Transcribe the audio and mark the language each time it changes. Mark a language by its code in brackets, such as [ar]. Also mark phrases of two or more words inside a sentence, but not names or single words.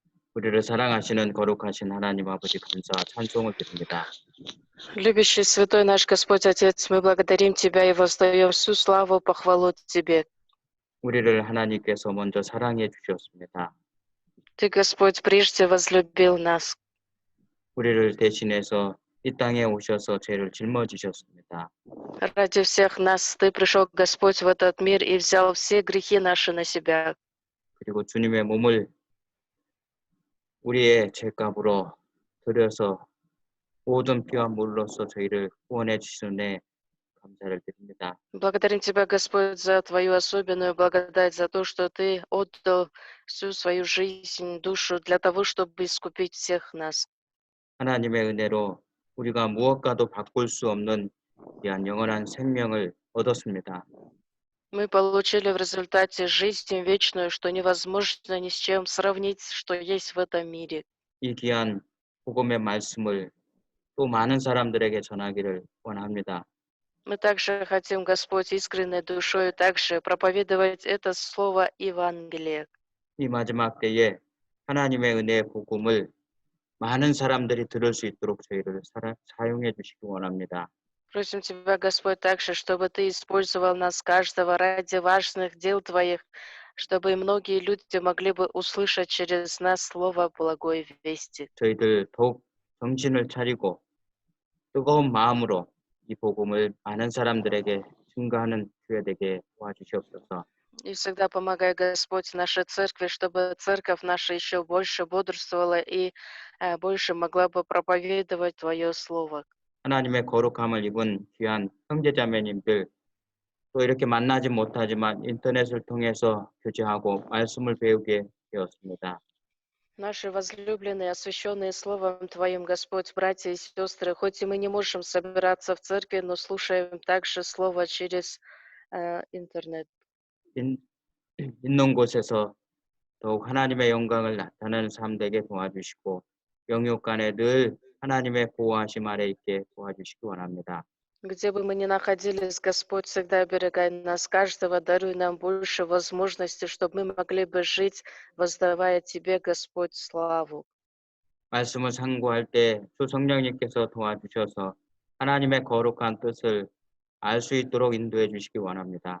[ko] 우리를 사랑하시는 거룩하신 하나님 아버지 감사와 찬송을 드립니다. [ru] Любящий святой наш Господь Отец, мы благодарим Тебя и воздаем всю славу, похвалу Тебе. [ko] 우리를 하나님께서 먼저 사랑해 주셨습니다. [ru] Ты, Господь, прежде возлюбил нас. [ko] 우리를 대신해서 이 땅에 오셔서 죄를 짊어지셨습니다. [ru] Ради всех нас Ты пришел, Господь, в этот мир и взял все грехи наши на себя. [ko] 그리고 주님의 몸을 우리의 죄값으로 들여서 모든 피와 물로써 저희를 구원해 주시는 감사를 드립니다. [ru] Благодарим Тебя, Господь, за Твою особенную благодать, за то, что Ты отдал всю свою жизнь, душу для того, чтобы искупить всех нас. [ko] 하나님의 은혜로 우리가 무엇과도 바꿀 수 없는 귀한 영원한 생명을 얻었습니다. [ru] Мы получили в результате жизнь вечную, что невозможно ни с чем сравнить, что есть в этом мире. [ko] 이 귀한 복음의 말씀을 또 많은 사람들에게 전하기를 원합니다. [ru] Мы также хотим, Господь, искренней душой также проповедовать это слово Евангелия. [ko] 이 마지막 때에 하나님의 은혜의 복음을 많은 사람들이 들을 수 있도록 저희를 사용해 주시기 원합니다. [ru] Просим Тебя, Господь, также, чтобы Ты использовал нас каждого ради важных дел Твоих, чтобы и многие люди могли бы услышать через нас слово благой вести. [ko] 저희들 더욱 정신을 차리고 뜨거운 마음으로 이 복음을 많은 사람들에게 증거하는 주에 되게 도와주시옵소서. [ru] И всегда помогай, Господь, нашей церкви, чтобы церковь наша еще больше бодрствовала и больше могла бы проповедовать Твое Слово. [ko] 하나님의 거룩함을 입은 귀한 형제자매님들 또 이렇게 만나지 못하지만 인터넷을 통해서 교제하고 말씀을 배우게 되었습니다. [ru] Наши возлюбленные, освященные Словом Твоим, Господь, братья и сестры, хоть и мы не можем собираться в церкви, но слушаем также Слово через интернет. [ko] 있는 곳에서 더욱 하나님의 영광을 나타내는 삶 되게 도와주시고 영육 간에 늘 하나님의 보호하심 아래 있게 도와주시기 원합니다. [ru] Где бы мы ни находились, Господь, всегда оберегай нас каждого, даруй нам больше возможностей, чтобы мы могли бы жить, воздавая Тебе, Господь, славу. [ko] 말씀을 상고할 때 주 성령님께서 도와주셔서 하나님의 거룩한 뜻을 알 수 있도록 인도해 주시기 원합니다.